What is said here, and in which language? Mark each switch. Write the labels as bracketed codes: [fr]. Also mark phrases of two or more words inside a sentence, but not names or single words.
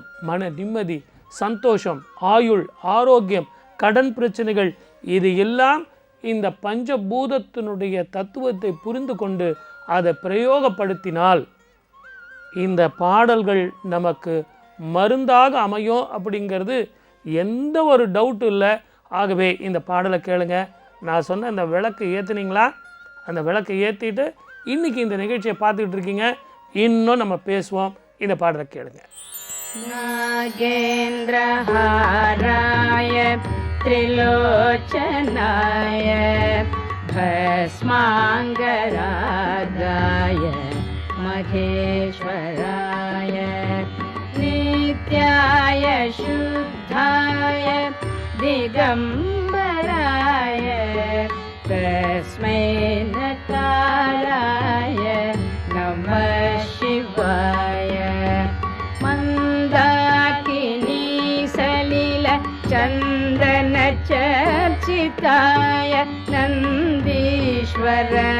[ta] மன நிம்மதி, சந்தோஷம், ஆயுள், ஆரோக்கியம், கடன் பிரச்சனைகள், இது எல்லாம் இந்த பஞ்சபூதத்தினுடைய தத்துவத்தை புரிந்து கொண்டு அதை பிரயோகப்படுத்தினால் இந்த பாடல்கள் நமக்கு மருந்தாக அமையும் அப்படிங்கிறது எந்த ஒரு டவுட்டும் இல்லை. ஆகவே இந்த பாடலை கேளுங்க. நான் சொன்ன அந்த விளக்கு ஏற்றுனீங்களா? அந்த விளக்கை ஏற்றிட்டு இன்றைக்கி இந்த நிகழ்ச்சியை பார்த்துக்கிட்டு இருக்கீங்க. இன்னும் நம்ம பேசுவோம். இந்த பாடலை கேளுங்க. [sa] नागेन्द्रहाराय त्रिलोचनाय भस्माङ्गरागाय महेश्वराय नित्याय शुद्धाय दिगम्बराय तस्मै नकाराय नमः शिवाय मन्दाकिनी सलिल चन्दन चर्चिताय नन्दीश्वर